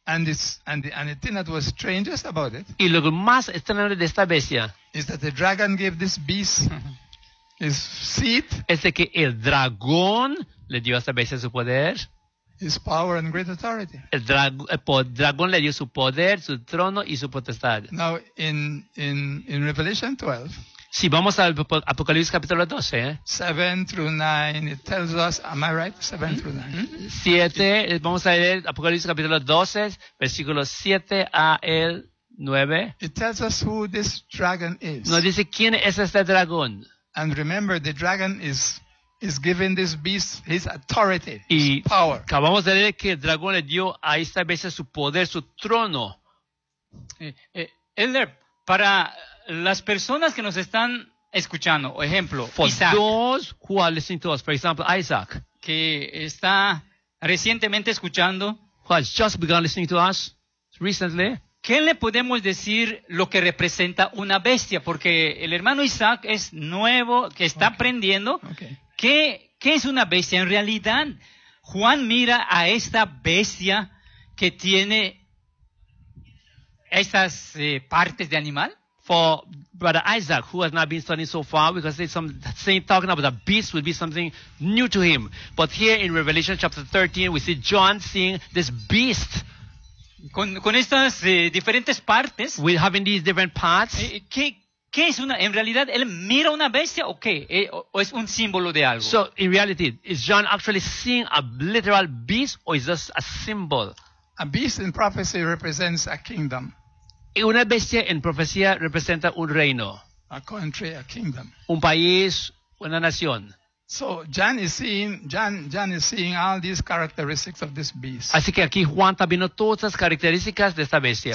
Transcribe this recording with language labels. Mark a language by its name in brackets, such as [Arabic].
[English] And it's and the thing that was strangest about it. [Spanish] Y lo más extraño de esta bestia. [English] Is that the dragon gave this beast his seat. [Spanish] Es de que el dragón le dio a esta bestia su poder. [English] His power and great authority. [Spanish] El dragón le dio su poder, su trono y su potestad. [English] Now in Revelation 12. [Spanish] Si vamos al Apocalipsis capítulo 12. [English] 7 through 9, it tells us, am I right? 7 through 9. [Spanish] 7, vamos a leer Apocalipsis capítulo 12, versículos 7 a el 9. [English] It tells us who this dragon is. [Spanish] Nos dice quién es este dragón. [English] And remember, the dragon is giving this beast his authority, his power. [Spanish] Acabamos de leer que el dragón le dio a esta bestia su poder, su trono. Elder, para las personas que nos están escuchando, ejemplo, [English] for Isaac. Those who are listening to us, for example, Isaac, [Spanish] que está recientemente escuchando, [English] who has just begun listening to us recently, [Spanish] ¿qué le podemos decir lo que representa una bestia? Porque el hermano Isaac es nuevo, que está aprendiendo. [English] Okay. [Spanish] ¿Qué es una bestia? En realidad, Juan mira a esta bestia que tiene estas partes de animal. [English] For Brother Isaac, who has not been studying so far, because it's some thing talking about a beast would be something new to him. But here in Revelation chapter 13, we see John seeing this beast. [Spanish] Con estas diferentes partes. [English] With having these different parts. [Spanish] ¿Qué es una? En realidad, él mira una bestia, ¿o qué? ¿O es un símbolo de algo? [English] So in reality, is John actually seeing a literal beast, or is this a symbol? A beast in prophecy represents a kingdom. [Spanish] Y una bestia en profecía representa un reino, [English] a country, a kingdom, [Spanish] un país, una nación. [English] So John is seeing all these characteristics of this beast. [Spanish] Así que aquí Juan está viendo todas las características de esta bestia.